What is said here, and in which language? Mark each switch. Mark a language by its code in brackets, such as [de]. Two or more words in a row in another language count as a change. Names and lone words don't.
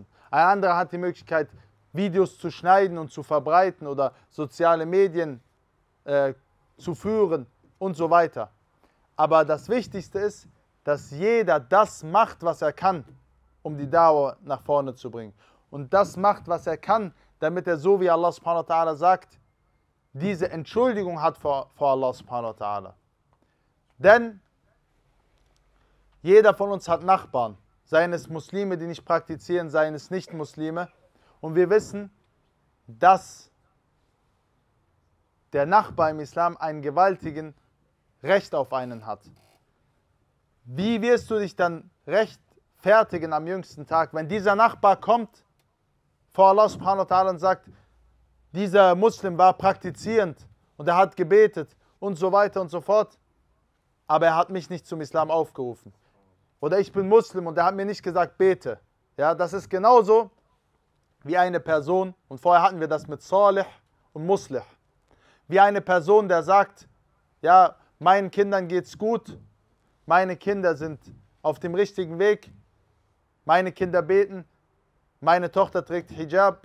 [de] Ein anderer hat die Möglichkeit, Videos zu schneiden und zu verbreiten oder soziale Medien zu führen und so weiter. Aber das Wichtigste ist, dass jeder das macht, was er kann, um die Dauer nach vorne zu bringen. Und das macht, was er kann, damit er, so wie Allah [ar] سبحانه وتعالى [de] sagt, diese Entschuldigung hat vor Allah [ar] سبحانه وتعالى. [de] Denn jeder von uns hat Nachbarn, seien es Muslime, die nicht praktizieren, seien es Nicht-Muslime. Und wir wissen, dass der Nachbar im Islam einen gewaltigen Recht auf einen hat. Wie wirst du dich dann rechtfertigen am jüngsten Tag, wenn dieser Nachbar kommt vor Allah [ar] سبحانه وتعالى [de] und sagt, dieser Muslim war praktizierend und er hat gebetet und so weiter und so fort, aber er hat mich nicht zum Islam aufgerufen. Oder ich bin Muslim und er hat mir nicht gesagt, bete. Ja, das ist genauso wie eine Person, und vorher hatten wir das mit Salih und Muslih, wie eine Person, der sagt, ja, meinen Kindern geht's gut, meine Kinder sind auf dem richtigen Weg, meine Kinder beten, meine Tochter trägt Hijab.